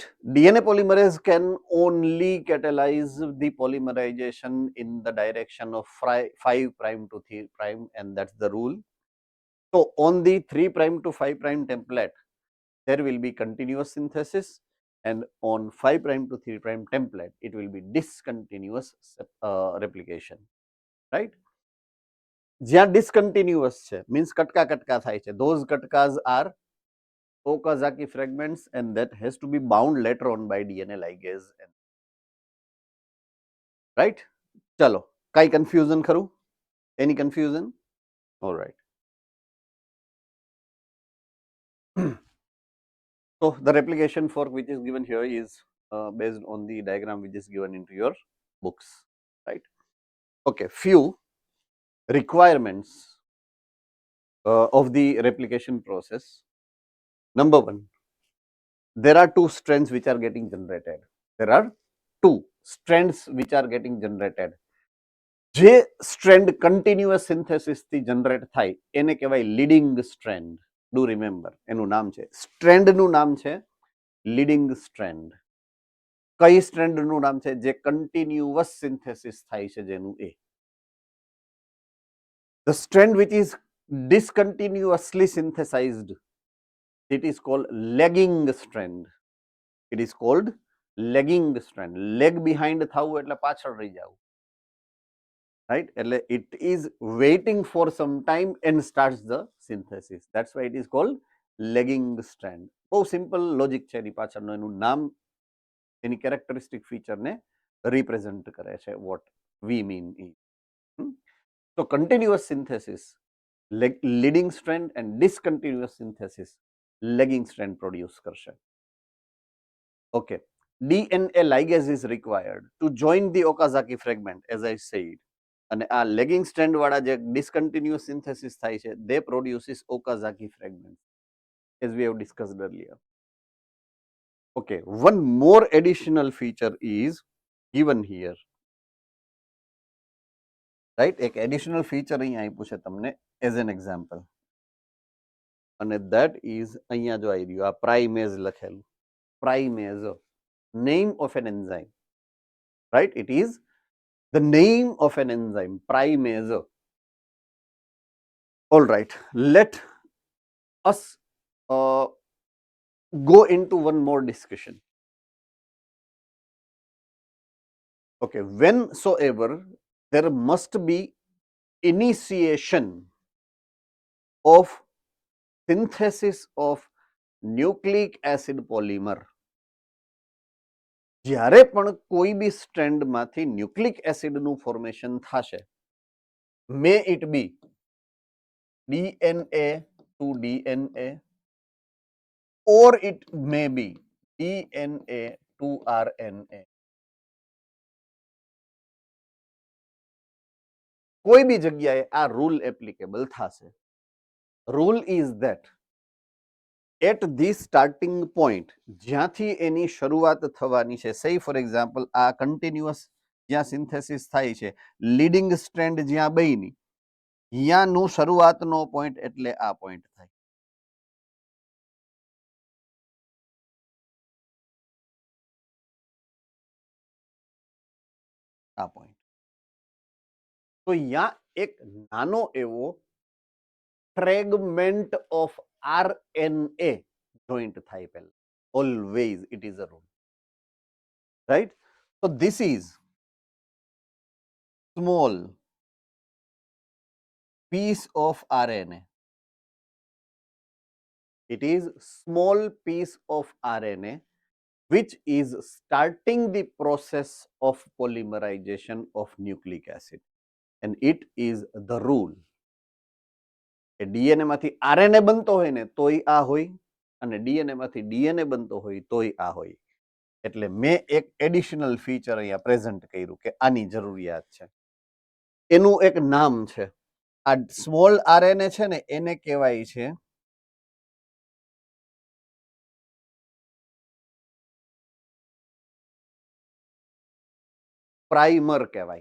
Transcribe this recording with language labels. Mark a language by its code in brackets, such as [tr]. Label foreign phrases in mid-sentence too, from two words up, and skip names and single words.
[en] DNA polymerase can only catalyze the polymerization in the direction of 5 prime to 3 prime, and that's the rule. So on the 3 prime to 5 prime template, there will be continuous synthesis, and on 5 prime to 3 prime template, it will be discontinuous replication. Right? [gu] જ્યાં discontinuous છે, means કટકા કટકા થાય છે, [en] those કટકાs are Okazaki fragments, and that has to be bound later on by DNA ligase. Right? [gu] ચલો, કાઈ confusion ખરું? [en] Any confusion? All right. So the replication fork which is given here is based on the diagram which is given into your books. Right? Okay, few requirements of the replication process. Number one, there are two strands which are getting generated. There are two strands which are getting generated. [gu] જે [en] strand continuous synthesis [gu] થી જનરેટ થાય એને કહેવાય [en] leading strand. do remember, [gu] એનું નામ છે, સ્ટ્રેન્ડનું નામ છે [en] leading strand. [gu] કઈ સ્ટ્રેન્ડનું નામ છે? જે [en] continuous synthesis [gu] થાય છે જેનું, એ. [en] The strand which is discontinuously synthesized It is called lagging strand. It is called lagging strand. Leg behind [gu] થવું એટલે પાછળ રહી જવું, right? [en] એટલે it is waiting for some time and starts the synthesis. That's why it is called lagging strand. [gu] બહુ [en] simple logic [gu] છે એની પાછળનું, એનું નામ એની [en] characteristic featureને represent [gu] કરે છે. [en] what we mean is so continuous synthesis leading strand and discontinuous synthesis lagging strand produce કરશે. Okay, DNA ligase is required to join the Okazaki fragment, as I said. [gu] અને આ [en] lagging strand [gu] વાળા જે [en] discontinuous synthesis [gu] થાય છે, [en] they produces Okazaki fragment, as we have discussed earlier. Okay, one more additional feature is given here, right? [gu] એક [en] additional feature [gu] અહીંયા આપ્યું છે તમને [en] as an example, [gu] અને [en] that is [gu] અહીંયા જો આવી રહ્યું, આ પ્રાઇમેઝ લખેલું, પ્રાઇમેઝ, [en] name of an enzyme, right? It is the name of an enzyme, primase. All right, let us go into one more discussion. Okay, whensoever there must be initiation of synthesis of nucleic acid polymer, [gu] જ્યારે પણ કોઈ બી સ્ટ્રેન્ડમાંથી [en] nucleic acidનું formation [gu] થશે, [en] may it be DNA to DNA or it may be DNA to RNA. [gu] કોઈ બી જગ્યાએ આ [en] rule applicable [gu] થશે. [en] rule is that at this starting point, [gu] જ્યાંથી એની શરૂઆત થવાની છે, [en] say for example [gu] આ કન્ટિન્યુઅસ જ્યાં સિન્થેસિસ થાય છે, [en] leading strand [gu] જ્યાં બની, યાનું શરૂઆતનો પોઈન્ટ એટલે આ પોઈન્ટ થાય. આ પોઈન્ટ. તો યા એક નાનો એવો [en] fragment of RNA joint [gu] થાય પહેલા. [en] Always it is a rule, right? So this is small piece of RNA. It is small piece of RNA which is starting the process of polymerization of nucleic acid, and it is the rule. [gu] એ ડીએનએ માંથી આરએનએ બનતો હોય ને તોય આ હોય, અને ડીએનએ માંથી ડીએનએ બનતો હોય તોય આ હોય. એટલે મેં એક [en] additional feature [gu] અહીંયા પ્રેઝન્ટ કર્યું કે આની જરૂરિયાત છે. એનું એક નામ છે. આ [en] small RNA [gu] છે ને એને કહેવાય છે પ્રાઇમર કહેવાય.